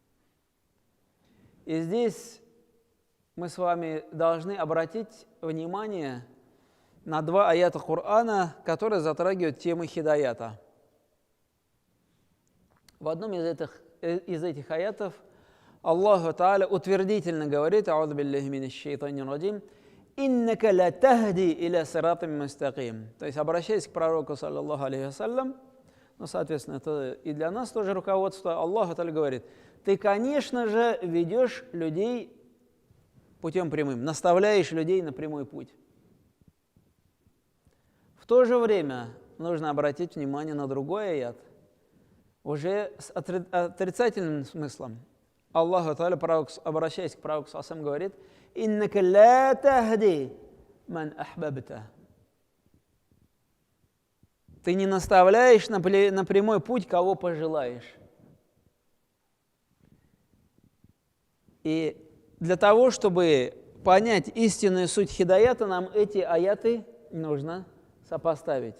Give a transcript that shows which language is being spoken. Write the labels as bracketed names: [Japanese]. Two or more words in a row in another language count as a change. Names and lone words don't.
[Russian] И здесь мы с вами должны обратить внимание на 2 аята Корана, которые затрагивают тему хидаята. В одном из этих аятов Аллах Та'аля утвердительно говорит: [Arabic] «أعوذ بالله من الشيطان الرجيم، إنك لتهدي إلى صراط مستقيم». [Russian] То есть, обращаясь к пророку, [Arabic] صلى الله عليه وسلم, [Russian] ну, соответственно, это и для нас тоже руководство, Аллах Та'аля говорит: ты, конечно же, ведешь людей путем прямым, наставляешь людей на прямой путь. В то же время нужно обратить внимание на другой аят, уже с отрицательным смыслом. Аллах Та'аля, обращаясь к пророку, говорит: [Arabic] «إنك لا تهدي من أحببت». [Russian] Ты не наставляешь на прямой путь, кого пожелаешь. И для того, чтобы понять истинную суть хидаята, нам эти аяты нужно сопоставить.